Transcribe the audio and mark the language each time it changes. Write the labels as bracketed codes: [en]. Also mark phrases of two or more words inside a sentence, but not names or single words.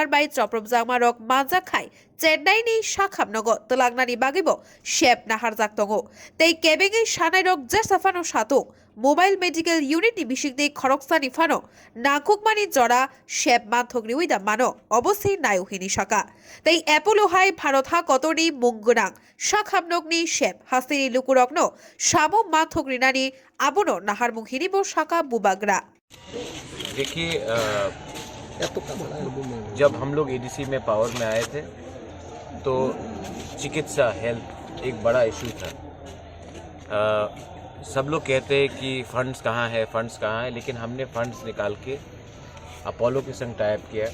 [trp] bai chopromjangma rok manja khai Chennai ni shakhamnogo telagnani bagibo shep nahar jaktongo tei kebenge shanai rok jesafano shato [en] Mobile Medical Unit [trp] ni bishikde khoroksani fano nakukmani jora shep manthogni uida mano obosei nayohini shaka tei Apollo hai bharot ha kotori mungunang shakhamnokni shep hastini lukurokno shamo manthogni nani abono nahar munghini bo shaka bubagra [hi] देखिए जब हम लोग एडीसी में पावर में आए थे तो चिकित्सा हेल्थ एक बड़ा इशू था। सब लोग कहते हैं कि फंड्स कहाँ है, लेकिन हमने फंड्स निकाल के अपोलो के संग टाइप किया।